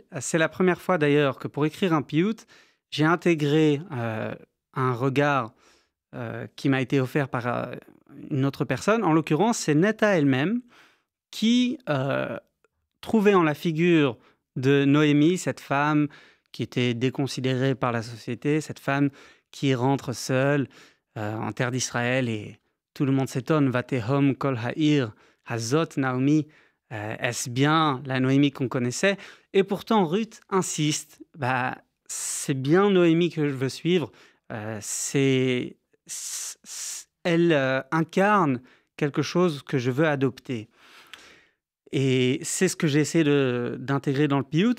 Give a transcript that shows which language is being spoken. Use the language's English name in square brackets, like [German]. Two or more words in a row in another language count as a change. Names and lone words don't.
[French] C'est la première fois d'ailleurs que pour écrire un piyut, j'ai intégré un regard qui m'a été offert par une autre personne. En l'occurrence, c'est Netta elle-même qui trouvait en la figure de Noémie, cette femme qui était déconsidérée par la société, cette femme qui rentre seule en terre d'Israël et tout le monde s'étonne. [Hebrew] ותהום כל העיר הזאת נעמי, [French] est-ce bien la Noémie qu'on connaissait? Et pourtant Ruth insiste, c'est bien Noémie que je veux suivre. Elle incarne quelque chose que je veux adopter. Et c'est ce que j'ai essayé d'intégrer dans le piyut.